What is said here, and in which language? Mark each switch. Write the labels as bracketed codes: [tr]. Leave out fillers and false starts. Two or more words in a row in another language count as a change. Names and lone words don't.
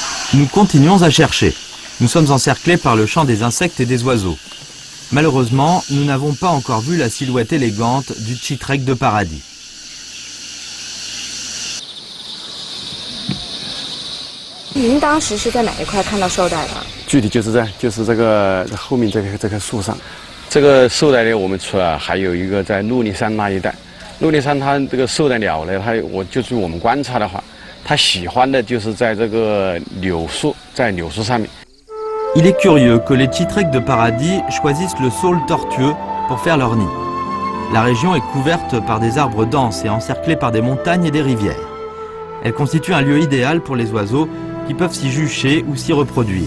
[fr] Nous continuons à chercher. Nous sommes encerclés par le chant des insectes et des oiseaux. Malheureusement, nous n'avons pas encore vu la silhouette élégante du Chitreque de paradis. [zh] Vous 当时是在哪一块看到绶带的？具体就是这个后面这棵树上，这个绶带呢，我们除了还有一个在鹿林山那一带，鹿林山它这个绶带鸟呢，就是我们观察的话，它喜欢的就是在这个柳树，在柳树上面。 [fr] Il est curieux que les Chitreques de paradis choisissent le saule tortueux pour faire leur nid. La région est couverte par des arbres denses et encerclée par des montagnes et des rivières. Elle constitue un lieu idéal pour les oiseaux qui peuvent s'y jucher ou s'y reproduire.